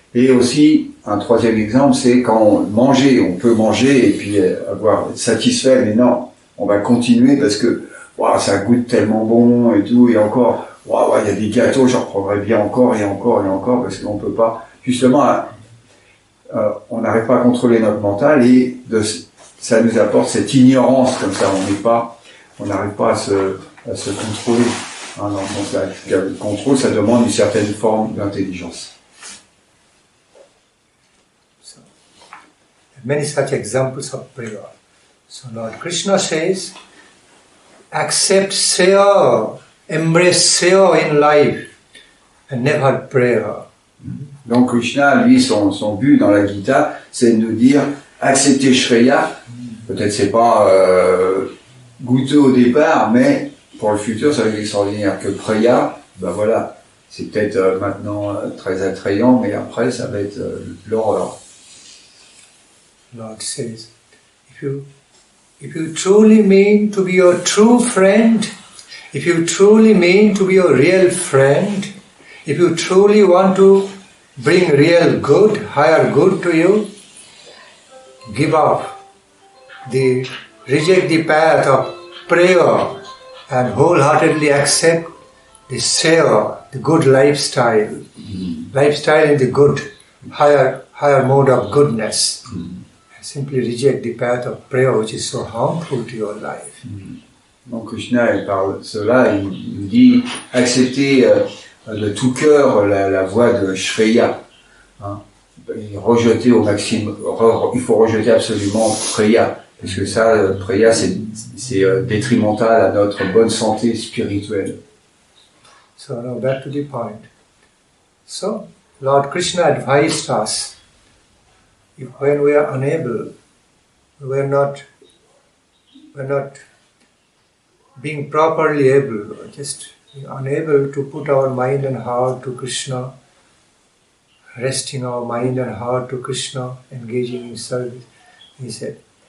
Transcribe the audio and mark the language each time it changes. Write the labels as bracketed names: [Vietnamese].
[French] Et aussi, un troisième exemple, c'est quand on peut manger et puis être satisfait, mais non, on va continuer parce que wow, ça goûte tellement bon et tout, et encore, wow, il y a des gâteaux, j'en reprendrai bien encore et encore et encore, parce qu'on peut pas, justement, on n'arrive pas à contrôler notre mental et ça nous apporte cette ignorance comme ça, on n'arrive pas à se contrôler. Hein, dans le sens là, le contrôle, ça demande une certaine forme d'intelligence. [English] Many such examples of prayer. So Lord Krishna says, accept Seya, embrace Seya in life, and never prayer. [French] Donc Krishna, lui, son but dans la Gita, c'est de nous dire, accepter Shreya, peut-être c'est pas goûteux au départ, mais pour le futur, ça va être extraordinaire. Que Preya, ben voilà, c'est peut-être maintenant très attrayant, mais après, ça va être l'horreur. [English] Lord says, if you truly mean to be your true friend, if you truly mean to be your real friend, if you truly want to bring real good, higher good to you, give up, reject the path of prayer and wholeheartedly accept the Seya, the good lifestyle, lifestyle in the good, higher mode of goodness. Simply reject the path of prayer which is so harmful to your life. [French] Donc Krishna, il parle de cela, il nous dit accepter de tout cœur la voie de Shreya. Hein, et rejeter au maximum, il faut rejeter absolument Preya, parce que ça, Preya, c'est détrimental à notre bonne santé spirituelle. [English] So now back to the point. So Lord Krishna advised us, if when we are unable, we're not being properly able, just unable to put our mind and heart to Krishna, resting our mind and heart to Krishna, engaging in service, he said,